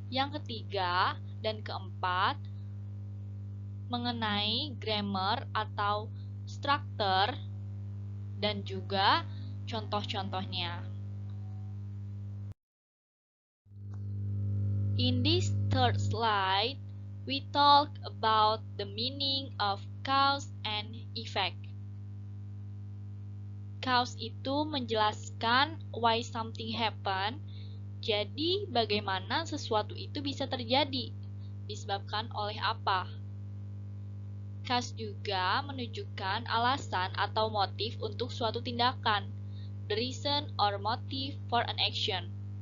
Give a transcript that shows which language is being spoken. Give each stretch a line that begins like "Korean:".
Indonesian: Yang ketiga dan keempat, mengenai grammar atau structure dan juga contoh-contohnya.
English: In this third slide, we talk about the meaning of cause and effect.
Indonesian: Cause itu menjelaskan
English: why something happen,
Indonesian: jadi bagaimana sesuatu itu bisa terjadi, disebabkan oleh apa. Cause juga menunjukkan alasan atau motif untuk suatu tindakan,
English: the reason or motive for an action.